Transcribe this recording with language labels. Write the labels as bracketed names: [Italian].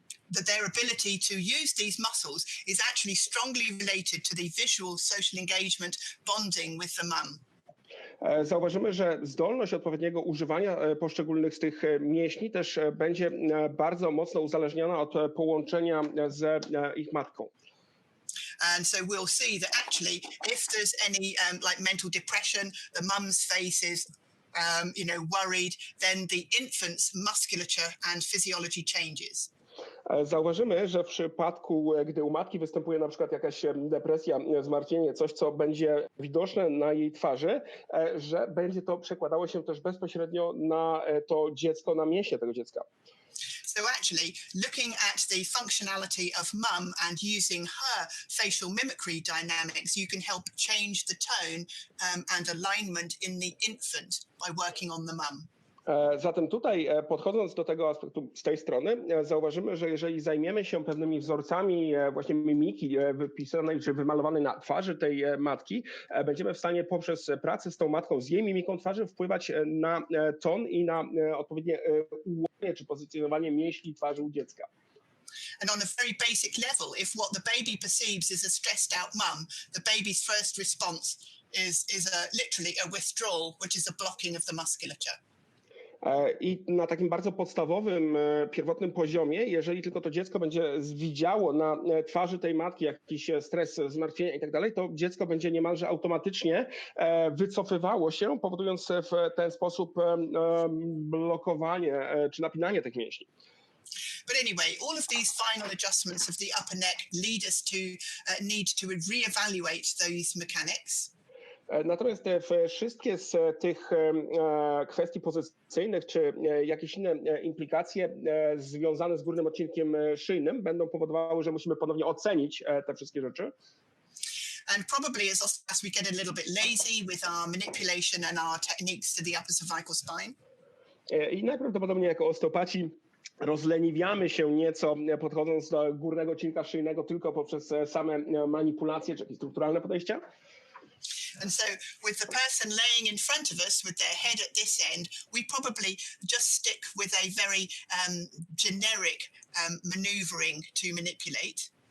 [English] that their ability to use these muscles is actually strongly related to the visual social engagement bonding with the mum. [Polish] Zauważymy, że zdolność odpowiedniego używania poszczególnych z tych mięśni też będzie bardzo mocno uzależniona od połączenia z ich matką. [English] And so we'll see that actually if there's any like mental depression, the mum's face is worried, then the infant's musculature and physiology changes. [Polish] Zauważymy, że w przypadku, gdy u matki występuje na przykład jakaś depresja, zmartwienie, coś, co będzie widoczne na jej twarzy, że będzie to przekładało się też bezpośrednio na to dziecko, na mięśnie tego dziecka. [English] So actually, looking at the functionality of mum and using her facial mimicry dynamics, you can help change the tone and alignment in the infant by working on the mum. [Polish] Zatem tutaj podchodząc do tego aspektu z tej strony, zauważymy, że jeżeli zajmiemy się pewnymi wzorcami właśnie mimiki wypisanej czy wymalowanej na twarzy tej matki, będziemy w stanie poprzez pracę z tą matką, z jej mimiką twarzy wpływać na ton i na odpowiednie ułożenie czy pozycjonowanie mięśni twarzy u dziecka. [English] And on a very basic level, if what the baby perceives is a stressed out mum, the baby's first response is literally a withdrawal, which is a blocking of the musculature. [Polish] I na takim bardzo podstawowym, pierwotnym poziomie, jeżeli tylko to dziecko będzie widziało na twarzy tej matki jakiś stres, zmartwienia i tak dalej, to dziecko będzie niemalże automatycznie wycofywało się, powodując w ten sposób blokowanie czy napinanie tych mięśni. [English] But anyway, all of these final adjustments of the upper neck lead us to need to reevaluate those mechanics. [Polish] Natomiast wszystkie z tych kwestii pozycyjnych czy jakieś inne implikacje związane z górnym odcinkiem szyjnym będą powodowały, że musimy ponownie ocenić te wszystkie rzeczy. [English] And probably as we get a little bit lazy with our manipulation and our techniques to the upper cervical spine. [Polish] I najprawdopodobniej jako osteopaci rozleniwiamy się nieco, podchodząc do górnego odcinka szyjnego tylko poprzez same manipulacje czy jakieś strukturalne podejścia. [English] And so with the person laying in front of us with their head at this end, we probably just stick with a very generic maneuvering to manipulate.